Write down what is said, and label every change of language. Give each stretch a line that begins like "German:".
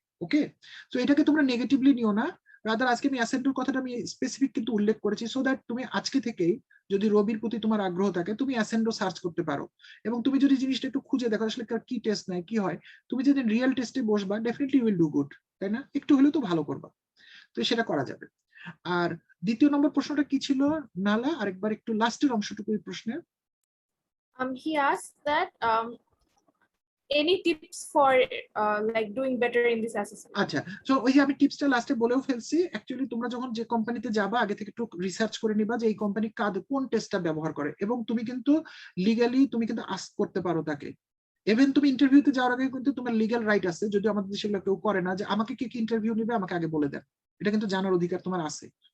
Bangla: ওকে, তো এটাকে তোমরা নেগেটিভলি নিও না, রাদার আজকে আমি অ্যাসেন্ডোর কথাটা আমি স্পেসিফিক কিন্তু উল্লেখ করেছি, সো দ্যাট তুমি আজকে থেকেই যদি রবির প্রতি তোমার আগ্রহ থাকে তুমি অ্যাসেন্ডো সার্চ করতে পারো, এবং তুমি যদি জিনিসটা একটু খুঁজে দেখো আসলে কি টেস্ট নেয় কি হয়, তুমি যদি রিয়েল টেস্টে বসবা
English: definitely will do good,
Bangla: তাই না? একটু হলেও তো ভালো করবা, তো সেটা করা যাবে। আর দ্বিতীয় নম্বর প্রশ্নটা কি ছিল নালা, আরেকবার একটু লাস্টের অংশটুকু এই প্রশ্নের।
English: He asked that any tips for like doing better in this assessment?
Bangla: আচ্ছা, সো ওই যে আমি টিপসটা লাস্টে বলেও ফেলছি। অ্যাকচুয়ালি তোমরা যখন যে কোম্পানিতে যাবা আগে থেকে একটু রিসার্চ করে নিবা যে এই কোম্পানি কোন টেস্টটা ব্যবহার করে, এবং তুমি কিন্তু লিগালি তুমি কিন্তু আস্ক করতে পারো তাকে। ইভেন তুমি ইন্টারভিউতে যাওয়ার আগে কিন্তু তোমার লিগ্যাল রাইট আছে, যদি আমাদের দেশে কেউ করে না, যে আমাকে কি ইন্টারভিউ নেবে আমাকে আগে বলে দেন, এটা কিন্তু জানার অধিকার তোমার আছে।